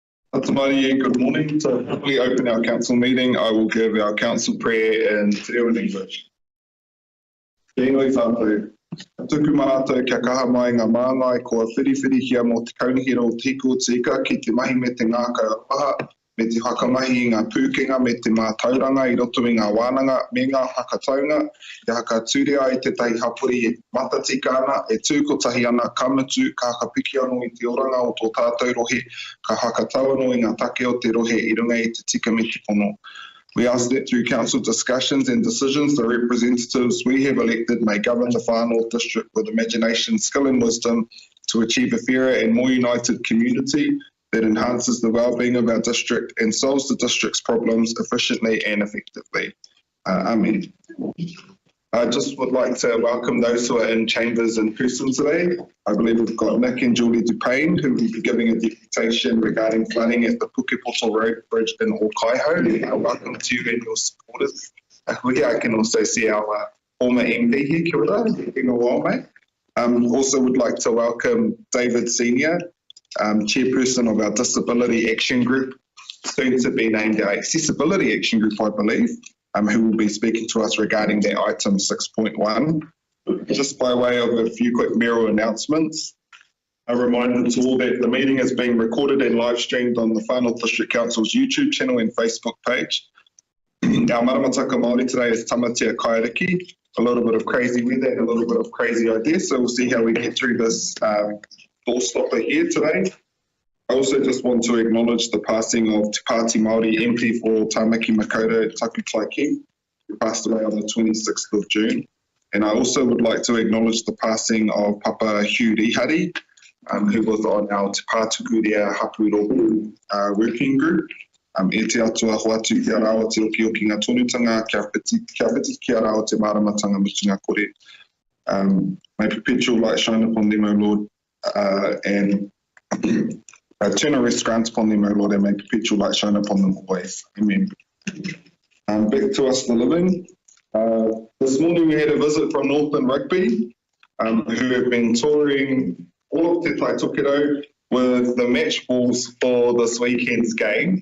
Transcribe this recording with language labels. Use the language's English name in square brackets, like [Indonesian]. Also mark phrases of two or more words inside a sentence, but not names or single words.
[Māori] Atamari, [English] good morning. To formally open our council meeting, I will give our council prayer in [Māori] Te Reo [English] in English. [Māori] Tēnei tātou. Tuku mātou kia kaha mai ngā māngai kua whiriwhiri hia mō te kaunihira o Tiko Tika ki te mahi me te ngākau apaha, me te hakamahi i ngā pūkenga me te mātauranga i roto i ngā wānanga me ngā hakataunga, te haka tūrea i te tahi hapuri e matatika ana, e tūkotahi ana kamutu, ka hakapiki anō i te oranga o tō tātou rohe, ka hakatau anō i ngā take o te rohe i runga i te tika me te pono. [English] We ask that through council discussions and decisions, the representatives we have elected may govern the Far North District with imagination, skill and wisdom to achieve a fairer and more united community that enhances the well-being of our district and solves the district's problems efficiently and effectively. Amen. I just would like to welcome those who are in chambers in person today. I believe we've got Nick and Julie Dupain, who will be giving a deputation regarding flooding at the Pukepoto Road Bridge in Okaiho. Welcome to you and your supporters. I can also see our former MD here, [Māori] kia ora, [English] it's been a while, mate. Also would like to welcome David Senior, Chairperson of our Disability Action Group, soon to be named our Accessibility Action Group, I believe. Who will be speaking to us regarding their item 6.1. Just by way of a few quick mayoral announcements, a reminder to all that the meeting is being recorded and live streamed on the Far North District Council's YouTube channel and Facebook page. Our [Māori] maramataka Māori [English] today is Tamatea Kairiki, a little bit of crazy weather and a little bit of crazy ideas, so we'll see how we get through this doorstopper here today. I also just want to acknowledge the passing of Te Pāti Māori MP for Tāmaki Makaurau Taku Taiki, who passed away on the 26th of June. And I also would like to acknowledge the passing of Papa Hugh Rihari, who was on our Te Pātukurea Hapūropu working group. [Māori] E te atua hoatu ki a rāo te oki o ki ngā tonutanga, kia whiti ki a rāo te māramatanga mutunga kore. [English] May perpetual light shine upon them, O Lord, and turn a rest grant upon them, O Lord, and may perpetual light shine upon them always. Amen. Back to us, the living. This morning we had a visit from Northland Rugby, who have been touring all of Te Tai Tokerau with the match balls for this weekend's game.